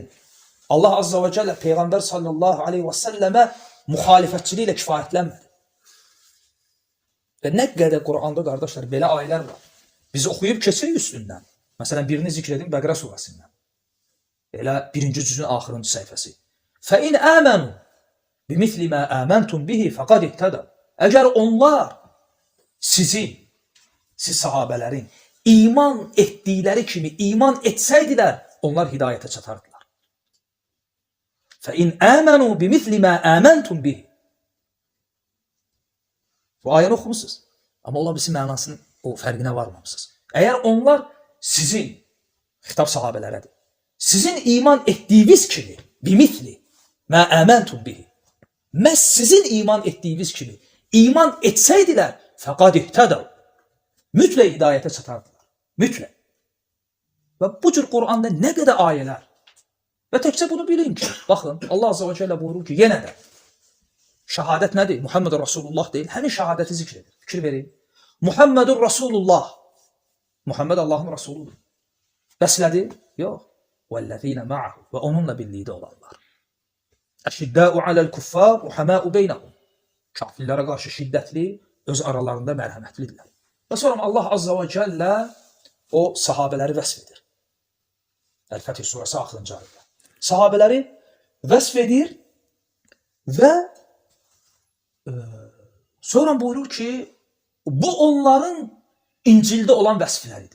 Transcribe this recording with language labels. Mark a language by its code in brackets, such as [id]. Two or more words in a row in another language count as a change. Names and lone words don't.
[az] Allah [ar] عز وجل [az] Peyğəmbər [ar] صلى الله عليه وسلم [az] müxalifətçiliyi ilə kifayətlənmədi. Və nə qədər Quranda, qardaşlar, belə ayələr var. Biz oxuyub keçirik üstündən. Məsələn, birini zikr edin Bəqərə surəsindən. Elə 1-ci cüzün axırıncı səhifəsi. [ar] فَإِنْ آمَنُوا بِمِثْلِ مَا آمَنْتُمْ بِهِ فَقَدْ اِهْتَدَوْا. [az] Əgər onlar siz sahabələrin iman etdikləri kimi iman etsəydilər, onlar hidayətə çatardılar. [ar] فَإِنْ آمَنُوا بِمِثْلِ مَا آمَنْتُمْ بِهِ. [az] Bu ayəni oxumusunuz. Amma ola bilsin mənasının o fərqinə varmamışsınız. Əgər onlar sizin, xitab sahabələrədir, sizin iman etdiyiniz kimi, [ar] بمثل ما آمنتم به, [az] məhz sizin iman etdiyiniz kimi iman etsəydilər, [ar] فقد اهتدوا, [az] mütləq hidayətə çatardılar. Mütləq. Və bu cür Quranda nə qədər ayələr və təkcə bunu bilin ki, baxın, Allah [ar] عز وجل [az] buyurur ki, yenə də şəhadət nədir? [ar] محمد رسول الله [az] deyil, həmin şəhadəti zikr edir. Fikir verin. [ar] محمد رسول الله. [az] Muhammed Allahın Rasuludur. Bəslədir? Yox. [ar] وَالَّذ۪ينَ مَعَهُ [az] və onunla birlikdə olanlar. [ar] أشداء على الكفار رحماء بينهم. [az] Kafirlərə qarşı şiddətli, öz aralarında mərhəmətlidirlər. Və sonra Allah [ar] عز وجل [az] o sahabələri vəsf edir. Əl-Fətih surəsi axırıncı ayədə. Sahabələri vəsf edir və sonra buyurur ki, bu onların İncildə olan vəsfləridir.